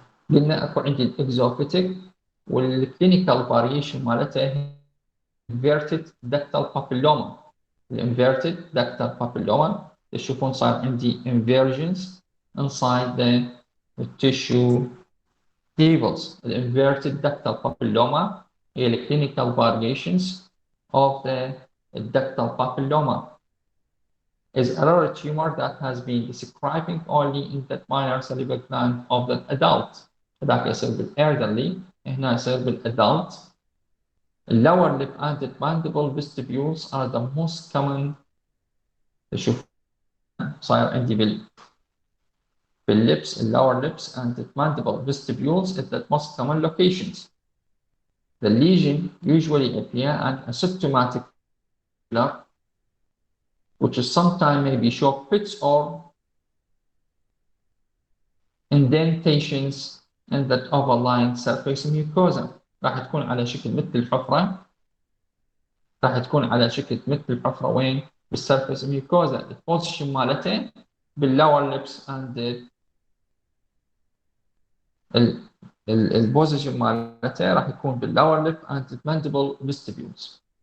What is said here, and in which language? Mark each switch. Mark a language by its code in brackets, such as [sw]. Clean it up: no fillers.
[ar] قلنا اكو عندي الاكزوفيتيك والكلينيكال فاريشن مالتها [en] inverted ductal papilloma. الانفيرتد ductal papilloma [ar] تشوفون صار عندي [en] inversions inside the tissue levels. الانفيرتد ductal papilloma [ar] هي الكلينيكال [en] variations of the ductal papilloma. Is a rare tumor that has been describing only in the minor salivary gland of the adult. [ar] هذاك يصير بالelderly، هنا يصير بالadult. [en] Lower lip and mandible vestibules are the most common. [ar] شوف صاير عندي [en] بالlips, lower lips and mandible vestibules is the most common locations. The lesion usually appear as asymptomatic, which is sometimes may be show pits or indentations in the overlying surface mucosa. [ar] راح تكون على شكل مثل الحفرة. راح تكون على شكل مثل الحفرة وين؟ بالسيرفيس ميوكوزا البوزيشن مالته باللور ليبس اند البوزيشن مالته راح يكون باللور ليب اند مانديبل فيستيبيولز.